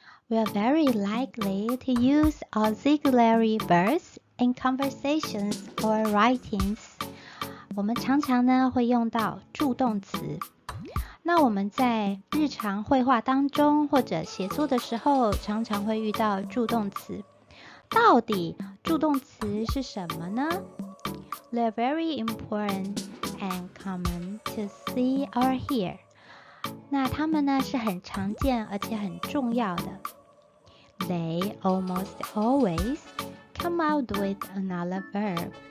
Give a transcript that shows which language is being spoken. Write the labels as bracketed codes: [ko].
[en] We are very likely to use auxiliary verbs in conversations or writings. [zh] 我们常常呢会用到助动词。那我们在日常绘画当中或者写作的时候，常常会遇到助动词。到底助动词是什么呢？ [en] They're very important and common to see or hear. [zh] 那它们呢是很常见而且很重要的。 [en] They almost always come out with another verb.